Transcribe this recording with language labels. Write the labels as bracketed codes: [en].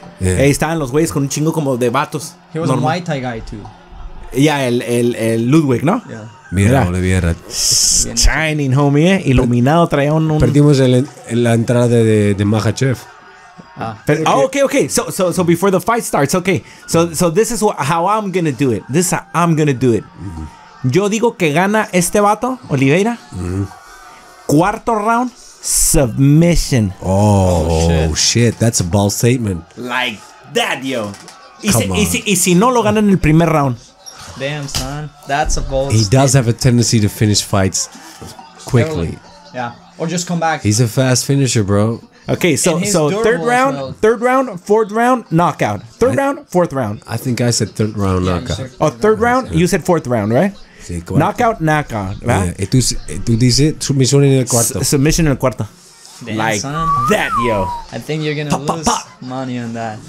[es] Ahí estaban los güeyes con un chingo como de vatos. [en] He was a Muay Thai guy too. [es] Yeah, el Ludwig, ¿no? [en] Yeah. [es] Mira, Oliviera. Shining, homie, Iluminado, traía un... Perdimos la entrada de Mahachev. [en] Okay. So before the fight starts, okay. So this is how I'm gonna do it. This is how I'm gonna do it. [es] Yo digo que gana este vato, Oliveira. Cuarto round, submission. [en] Oh, shit. That's a bold statement. Like that, yo. [es] Y si no lo gana en el primer round. [en] Damn, son. That's a bold He does have a tendency to finish fights quickly. Yeah. Or just come back. He's a fast finisher, bro. Okay, so third round, fourth round, knockout. Third round, fourth round. I think I said third round knockout. Third round? You said fourth round, right? [es] Sí, [en] knockout. Yeah. [es] Y tú dices submisión en el cuarto. Submission en el cuarto. [en] Damn, like son. that, yo. I think you're gonna lose money on that.